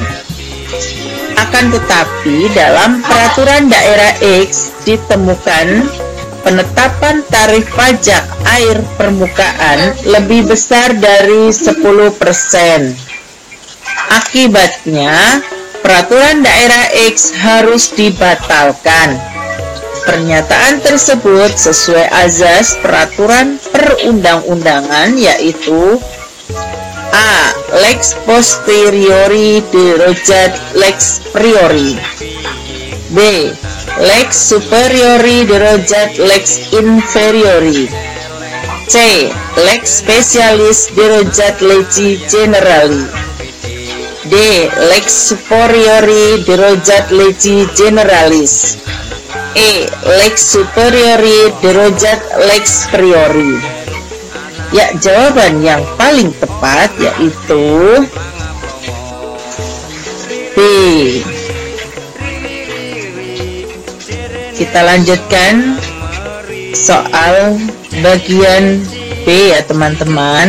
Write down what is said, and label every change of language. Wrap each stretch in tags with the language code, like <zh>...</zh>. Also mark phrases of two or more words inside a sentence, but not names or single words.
<id>Akan tetapi dalam peraturan daerah X ditemukan penetapan tarif pajak air permukaan lebih besar dari 10%. Akibatnya, peraturan daerah X harus dibatalkan. Pernyataan tersebut sesuai azas peraturan perundang-undangan yaitu A.</id> <la>Lex posteriori derojat lex priori.</la> <id>B.</id> <la>Lex superiori derojat lex inferiori.</la> <id>C.</id> <la>Lex specialis derojat legi generali.</la> <id>D.</id> <la>Lex superiori derojat legi generalis.</la> <id>E.</id> <la>Lex superiori derojat lex priori.</la> <id>Ya, jawaban yang paling tepat yaitu B. Kita lanjutkan soal bagian B ya teman-teman.</id>